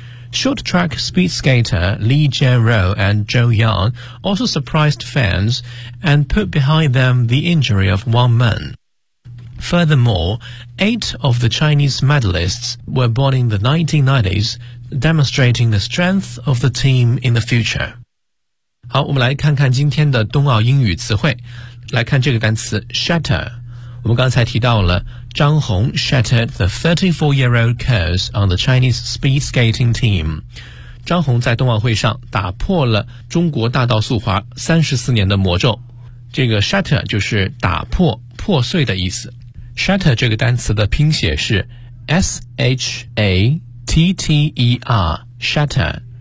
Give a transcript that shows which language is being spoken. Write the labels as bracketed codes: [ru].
[en] Short track speed skater Li Jianrou and Zhou Yang also surprised fans and put behind them the injury of Wang Meng. Furthermore, 8 of the Chinese medalists were born in the 1990s, demonstrating the strength of the team in the future. [zh] 好，我们来看看今天的冬奥英语词汇。来看这个单词 shatter。我们刚才提到了 [en] 张红 shattered the 34-year-old curse on the Chinese speed skating team. [zh] 张红在冬奥会上打破了中国大道速滑34年的魔咒。这个 shatter 就是打破、破碎的意思。 shatter 这个单词的拼写是 S-H-A-T-T-E-R, shatter。